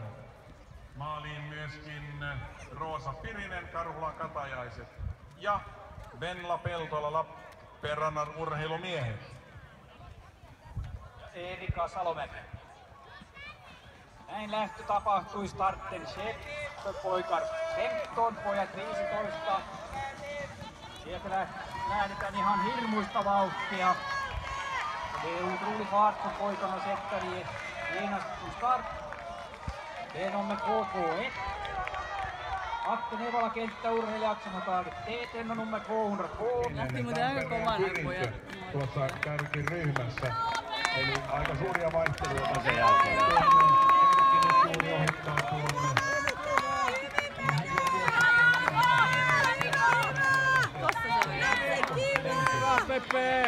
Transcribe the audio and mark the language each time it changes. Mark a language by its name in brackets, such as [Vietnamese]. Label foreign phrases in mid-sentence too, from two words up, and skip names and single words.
[Finnish] Maaliin myöskin Roosa Pirinen, Karhulan Katajaiset ja Venla Peltola, Lappeenrannan urheilumiehet. Erika Salomäki. Näin lähtö tapahtui [Swedish] starten Poikar 15, [Finnish] pojat 15. Sieltä lähdetään ihan hirmuista vauhtia. [Swedish] Det är otrolig fart på pojkarna sätter i genast från start. Det är nummer KK1. Atte Nevala kenttäurheilijat som har tagit TT:n och nummer 202. [Finnish] Lähti muuten aika kovana pojat. Tuossa kärkiryhmässä. Eli aika suuria vaihteluja tässä. Suuri ohittaa tuonne. Hyvä Pepe!